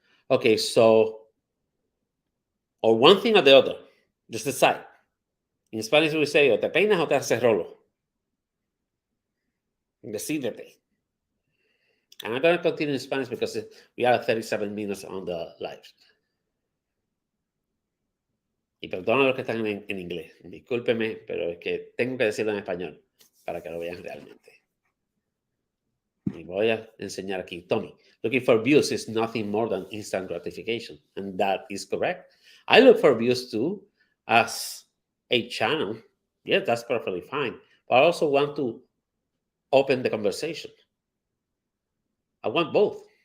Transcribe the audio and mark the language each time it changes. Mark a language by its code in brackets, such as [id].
[en] Okay, so, or one thing or the other. Just decide. In Spanish we say, [es] o te peinas o te haces rolo. Decídete. [en] And I'm going to continue in Spanish because we are 37 minutes on the live. [es] Y perdona a los que están en inglés. Discúlpeme, pero es que tengo que decirlo en español para que lo vean realmente. Y voy a enseñar aquí. [en] Tommy, looking for views is nothing more than instant gratification. And that is correct. I look for views too as a channel. Yeah, that's perfectly fine. But I also want to open the conversation. I want both.